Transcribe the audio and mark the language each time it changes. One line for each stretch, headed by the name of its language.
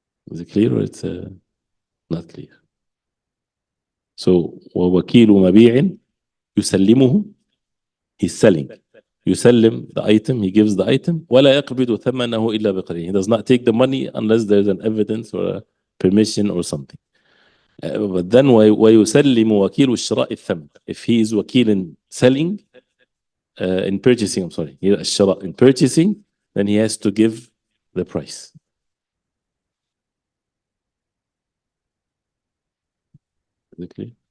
English: Is it clear or it's not clear? So
Arabic: ووكيل مبيع يسلمه,
English: he's selling. يسلم the item, he gives the item.
Arabic: ولا يقبض ثمنه إلا بقرين.
English: He does not take the money unless there's an evidence or a permission or something.
Arabic: But then ويسلم وكيل الشراء الثمن.
English: If he is wakil in selling, in purchasing, I'm sorry, الشراء, in purchasing, then he has to give the price. Is it clear?